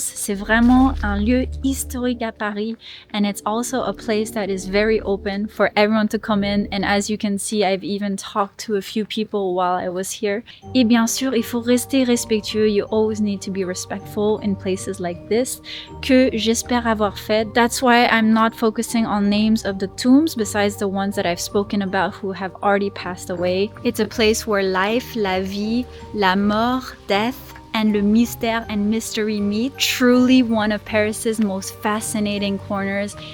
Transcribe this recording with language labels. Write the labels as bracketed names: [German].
[French] C'est vraiment un lieu historique à Paris, [English] and it's also a place that is very open for everyone to come in, and as you can see, I've even talked to a few people while I was here. [French] Et bien sûr, il faut rester respectueux. [English] You always need to be respectful in places like this, [French] que j'espère avoir fait. [English] That's why I'm not focusing on names of the tombs besides the ones that I've spoken about who have already passed away. It's a place where life, [French] la vie, la mort, [English] death, and [French] le mystère [English] and mystery meet. Truly one of Paris's most fascinating corners.